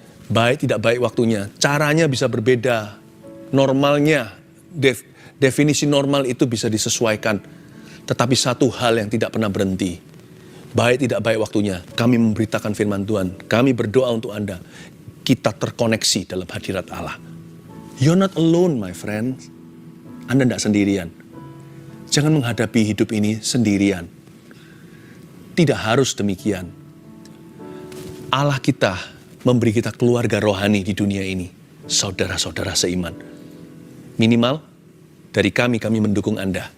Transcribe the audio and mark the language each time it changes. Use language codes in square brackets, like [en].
[id] Baik tidak baik waktunya, caranya bisa berbeda. Normalnya, definisi normal itu bisa disesuaikan. Tetapi satu hal yang tidak pernah berhenti. Baik tidak baik waktunya, kami memberitakan firman Tuhan. Kami berdoa untuk Anda. Kita terkoneksi dalam hadirat Allah. [en] You're not alone, my friend. [id] Anda tidak sendirian. Jangan menghadapi hidup ini sendirian. Tidak harus demikian. Allah kita memberi kita keluarga rohani di dunia ini. Saudara-saudara seiman. Minimal, dari kami mendukung Anda.